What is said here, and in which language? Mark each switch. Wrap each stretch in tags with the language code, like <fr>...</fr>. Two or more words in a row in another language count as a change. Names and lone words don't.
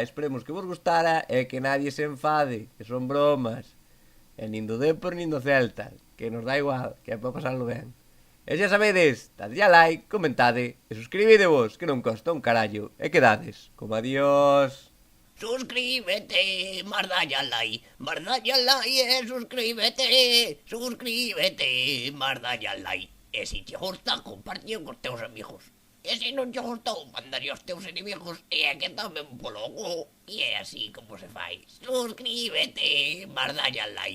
<gl>Esperemos que vos gustara e que nadie se enfade, que son bromas. E nin do Depor nin do Celta, que nos dá igual, que é para pasarlo ben. E xa sabedes, dadlle a like, comentade e suscribidevos, que non costa un carallo. E quedades, como adiós. Suscríbete, mardalle al like, suscríbete, mardalle al like. E se te gusta, compartio cos teus amigos. E se non te gustou, mandalle aos teus inimigos e é que tamén polo cu. E é así como se fai. Suscríbete, mardalle al like.</gl>